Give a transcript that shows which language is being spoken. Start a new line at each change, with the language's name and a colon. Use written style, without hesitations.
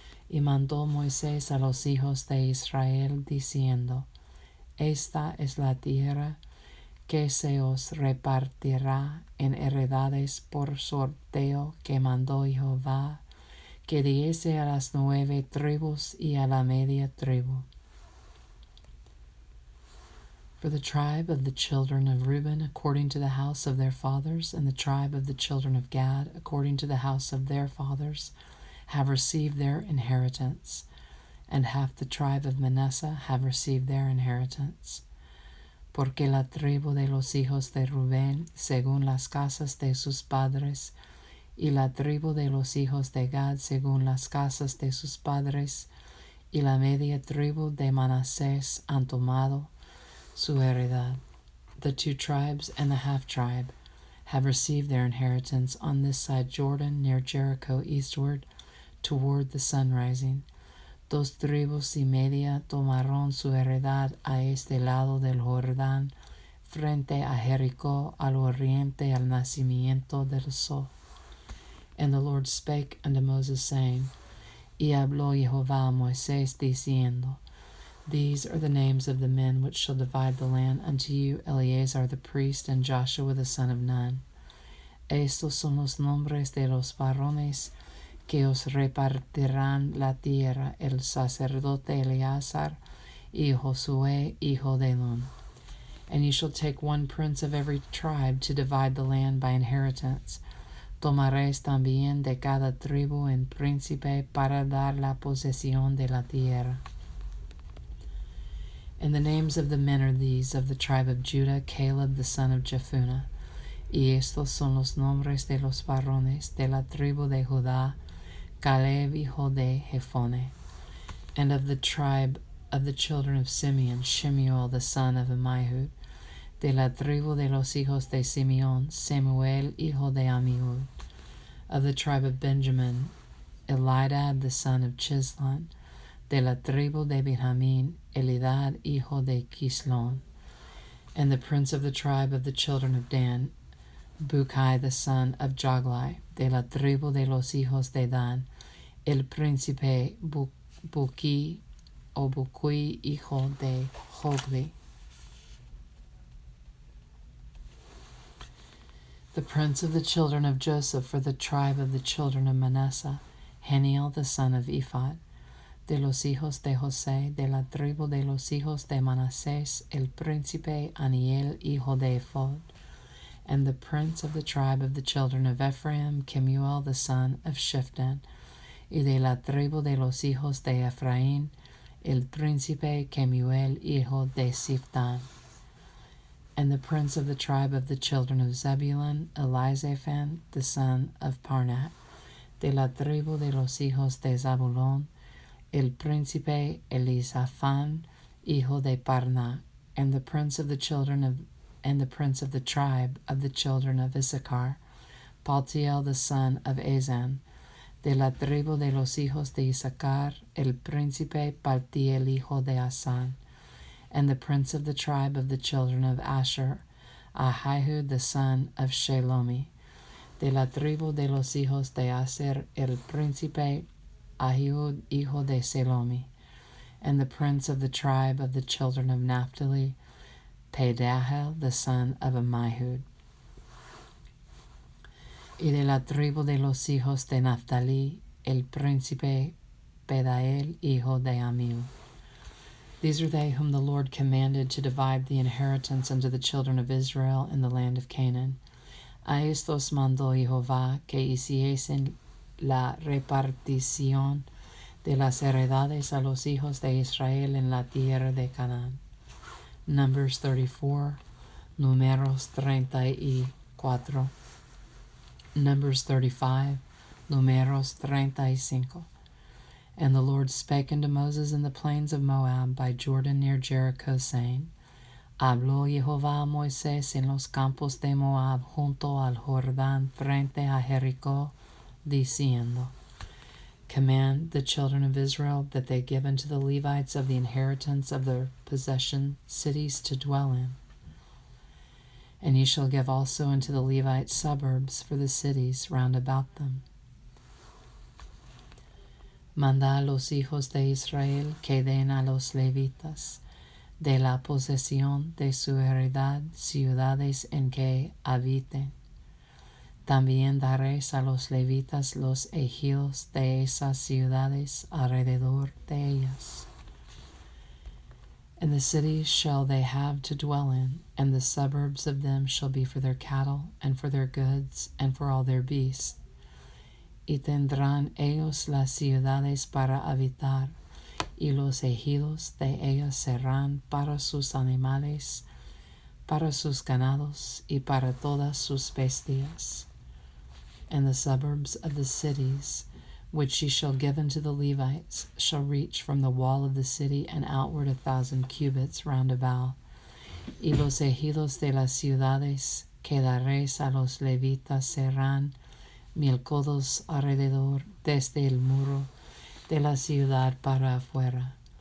Spanish: Y mandó Moisés a los hijos de Israel, diciendo, Esta es la tierra que se os repartirá en heredades por sorteo que mandó Jehová, que diese a las 9 tribus y a la media tribu.
English: For the tribe of the children of Reuben, according to the house of their fathers, and the tribe of the children of Gad, according to the house of their fathers, have received their inheritance, and half the tribe of Manasseh have received their inheritance.
Spanish: Porque la tribu de los hijos de Rubén, según las casas de sus padres, y la tribu de los hijos de Gad, según las casas de sus padres, y la media tribu de Manasés han tomado su heredad.
English: The 2 tribes and the half-tribe have received their inheritance on this side Jordan, near Jericho, eastward, toward the sun rising.
Spanish: 2 tribus y media tomaron su heredad a este lado del Jordán, frente a Jericó, al oriente, al nacimiento del sol.
English: And the Lord spake unto Moses, saying,
Spanish: Y habló Jehová a Moisés, diciendo,
English: These are the names of the men which shall divide the land unto you, Eleazar the priest, and Joshua the son of Nun.
Spanish: Estos son los nombres de los varones que os repartirán la tierra, el sacerdote Eleazar y Josué hijo de Nun.
English: And ye shall take 1 prince of every tribe to divide the land by inheritance.
Spanish: Tomaréis también de cada tribu un príncipe para dar la posesión de la tierra.
English: And the names of the men are these: of the tribe of Judah, Caleb the son of Jephunneh.
Spanish: Y estos son los nombres de los varones de la tribu de Judá, Caleb hijo de Jephunneh.
English: And of the tribe of the children of Simeon, Shemuel the son of Ammihud.
Spanish: De la tribu de los hijos de Simeón, Samuel hijo de Ammihud.
English: Of the tribe of Benjamin, Elidad the son of Chislon.
Spanish: De la tribu de Benjamín, Elidad hijo de Kislon.
English: And the prince of the tribe of the children of Dan, Bukai the son of Joglai.
Spanish: De la tribu de los hijos de Dan, el príncipe Buki o Bukui hijo de Jogli.
English: The prince of the children of Joseph, for the tribe of the children of Manasseh, Haniel the son of Ephod.
Spanish: De los hijos de José, de la tribu de los hijos de Manasés, el príncipe Aniel hijo de Ephod.
English: And the prince of the tribe of the children of Ephraim, Kemuel the son of Shiftan.
Spanish: Y de la tribu de los hijos de Efraín, el príncipe Kemuel hijo de Siftan.
English: And the prince of the tribe of the children of Zebulun, Elizaphan the son of Parnach.
Spanish: De la tribu de los hijos de Zabulón, el príncipe Elizaphan hijo de Parnach.
English: And the prince of the tribe of the children of Issachar, Paltiel the son of Azan.
Spanish: De la tribu de los hijos de Issachar, el príncipe Paltiel hijo de Asan.
English: And the prince of the tribe of the children of Asher, Ahihud the son of Shelomi.
Spanish: De la tribu de los hijos de Aser, el príncipe Ahihud hijo de Shelomi.
English: And the prince of the tribe of the children of Naphtali, Pedahel the son of Ammihud.
Spanish: Y de la tribu de los hijos de Naphtali, el príncipe Pedael hijo de Ammihud.
English: These are they whom the Lord commanded to divide the inheritance unto the children of Israel in the land of Canaan.
Spanish: A estos mandó Jehová que hiciesen la repartición de las heredades a los hijos de Israel en la tierra de Canaán.
English: Numbers 34, Numeros 34, Numbers 35, Numeros 35. And the Lord spake unto Moses in the plains of Moab by Jordan near Jericho, saying,
Spanish: Habló Jehová a Moisés en los campos de Moab junto al Jordán frente a Jericó, diciendo,
English: Command the children of Israel that they give unto the Levites of the inheritance of their possession cities to dwell in. And ye shall give also unto the Levites suburbs for the cities round about them.
Spanish: Manda a los hijos de Israel que den a los levitas de la posesión de su heredad ciudades en que habiten. También daréis a los levitas los ejidos de esas ciudades alrededor de ellas.
English: And the cities shall they have to dwell in, and the suburbs of them shall be for their cattle, and for their goods, and for all their beasts.
Spanish: Y tendrán ellos las ciudades para habitar, y los ejidos de ellas serán para sus animales, para sus ganados, y para todas sus bestias.
English: And the suburbs of the cities, which ye shall give unto the Levites, shall reach from the wall of the city and outward 1,000 cubits round about.
Spanish: Y los ejidos de las ciudades que daréis a los levitas serán 1,000 codos alrededor, desde el muro de la ciudad para afuera.